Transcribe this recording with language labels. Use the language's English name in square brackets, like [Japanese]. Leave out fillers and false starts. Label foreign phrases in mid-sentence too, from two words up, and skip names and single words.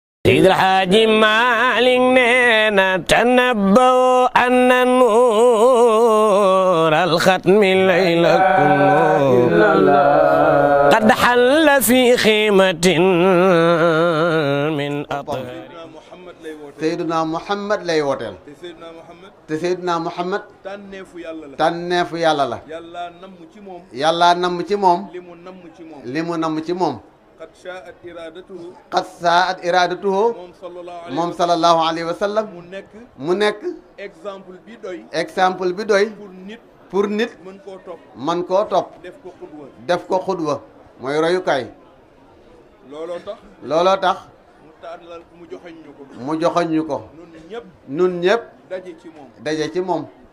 [Arabic] سيد الحاج مالك نينا تنبؤوا أن النور الختم ليلكم قد حل في خيمة من أطهار [Wolof] Seydina Muhammad lay wooteel te Seydina Muhammad tànneefu yàlla la yàlla namm ci moom li mu namm ci moom [Arabic] قد شاءت إرادته [Wolof] moom [Arabic] صلى الله عليه وسلم [Wolof] mu nekk exemple bi doy pour nit mën koo topp def ko xudwa mooy royukaay looloo tax mu joxoñ ñu ko nun ñëpp daje ci moom